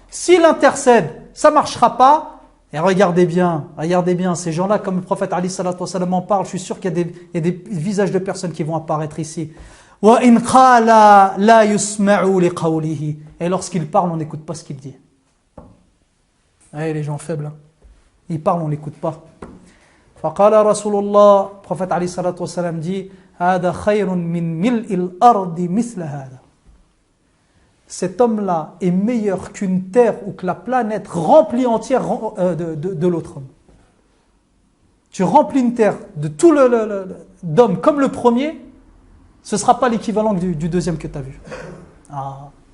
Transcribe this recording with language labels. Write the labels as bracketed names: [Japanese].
[French] S'il intercède, ça ne marchera pas. Et regardez bien, ces gens-là, comme le prophète Ali salatu wassalam en parle, je suis sûr qu'il y a des visages de personnes qui vont apparaître ici. [Arabic] وَإِنْ قَالَ لَا يُسْمَعُوا لِقَوْلِهِ. [French] Et lorsqu'il parle, on n'écoute pas ce qu'il dit. Les gens faibles, hein. Ils parlent, on n'écoute pas. [Arabic] فَقَالَ رَسُولُ اللَّهِ. [French] Le prophète Ali salatu wassalam dit [Arabic] هَذَا خَيْرٌ مِنْ مِلْءِ الْأَرْضِ مِثْلَ هَذَا. [French] Cet homme-là est meilleur qu'une terre ou que la planète remplie entière de l'autre homme. Tu remplis une terre de tout d'hommes comme le premier, ce ne sera pas l'équivalent du deuxième que tu as vu. Ah.